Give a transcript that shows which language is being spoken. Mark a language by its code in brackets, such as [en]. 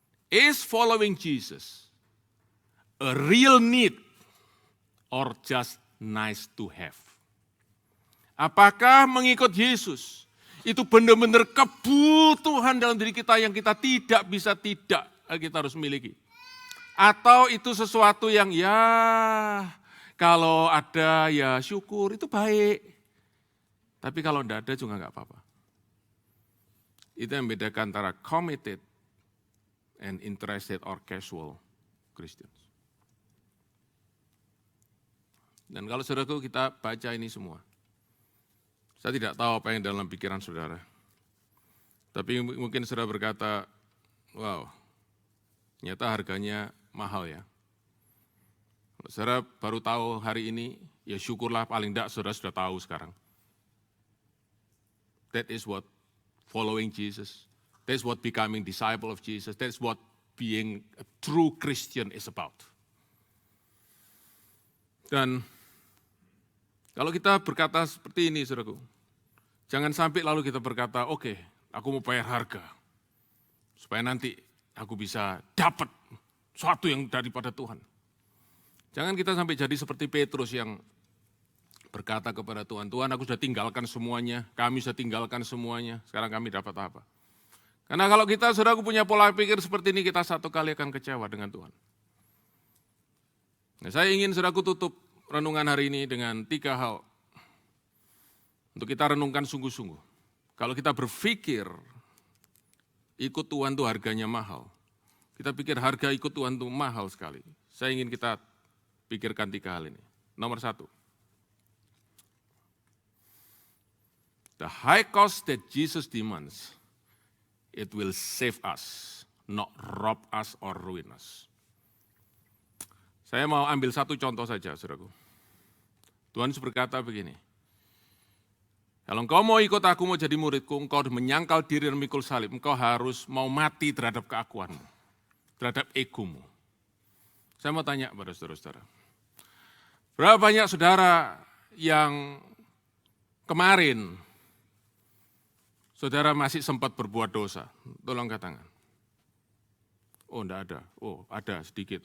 [en] Is following Jesus a real need or just nice to have? [id] Apakah mengikut Yesus itu benar-benar kebutuhan dalam diri kita yang kita tidak bisa kita harus miliki? Atau itu sesuatu yang ya kalau ada ya syukur itu baik. Tapi kalau tidak ada juga enggak apa-apa. Itu yang membedakan antara [en] committed and interested or casual Christians. [id] Dan kalau saudaraku kita baca ini semua, saya tidak tahu apa yang dalam pikiran saudara. Tapi mungkin saudara berkata, wow, ternyata harganya mahal ya. Kalau saudara baru tahu hari ini, ya syukurlah paling tidak saudara sudah tahu sekarang. [en] That is what following Jesus. That's what becoming disciple of Jesus. That's what being a true Christian is about. [id] Dan kalau kita berkata seperti ini, saudaraku, jangan sampai lalu kita berkata, oke, aku mau bayar harga, supaya nanti aku bisa dapat sesuatu yang daripada Tuhan. Jangan kita sampai jadi seperti Petrus yang berkata kepada Tuhan, Tuhan aku sudah tinggalkan semuanya, kami sudah tinggalkan semuanya, sekarang kami dapat apa? Karena kalau kita, saudaraku, punya pola pikir seperti ini, kita satu kali akan kecewa dengan Tuhan. Nah, saya ingin saudaraku tutup renungan hari ini dengan 3 hal untuk kita renungkan sungguh-sungguh. Kalau kita berpikir ikut Tuhan itu harganya mahal, kita pikir harga ikut Tuhan itu mahal sekali. Saya ingin kita pikirkan 3 hal ini. Nomor 1, [en] the high cost that Jesus demands, it will save us, not rob us or ruin us. [id] Saya mau ambil satu contoh saja, saudaraku. Tuhan Yesus berkata begini, kalau engkau mau ikut aku, mau jadi muridku, engkau menyangkal diri dan memikul salib, engkau harus mau mati terhadap keakuanmu, terhadap egomu. Saya mau tanya kepada saudara-saudara, berapa banyak saudara yang kemarin saudara masih sempat berbuat dosa? Tolong angkat tangan. Oh, enggak ada. Oh, ada sedikit.